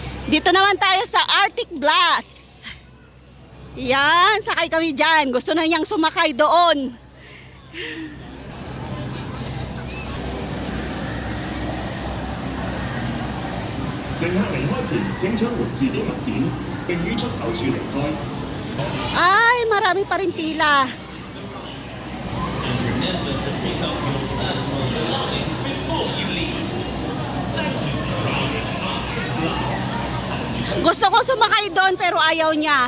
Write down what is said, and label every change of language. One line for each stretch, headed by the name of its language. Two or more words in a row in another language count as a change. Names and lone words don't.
Filipino: Dito naman tayo sa Arctic Blast. Yan, sakay kami dyan. Gusto na niyang sumakay doon.
Cantonese: 乘客離開前，請將門匙啲文件，並於出口處離開。
Filipino: Ay, marami pa rin pila. Gusto ko sumakay doon pero ayaw niya.